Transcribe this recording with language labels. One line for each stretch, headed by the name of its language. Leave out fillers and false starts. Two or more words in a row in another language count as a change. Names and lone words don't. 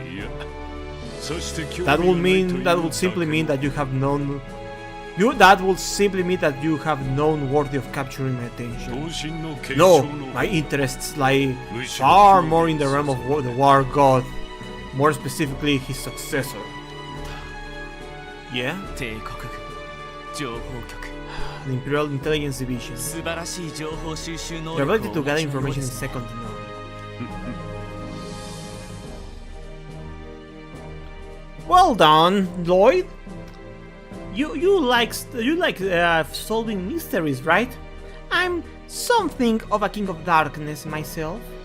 English: That will simply mean that you have known. That will simply mean that you have known worthy of capturing my attention. No, my interests lie far more in the realm of the war god More specifically, his successor. Yeah?
Japanese: 帝国軍情報局
English: The Imperial Intelligence Division.
Japanese: 素晴らしい情報収集能
English: The
Japanese: 力
English: ability to gather information is second to none. Well done, Lloyd. You like solving mysteries, right? I'm something of a king of darkness myself.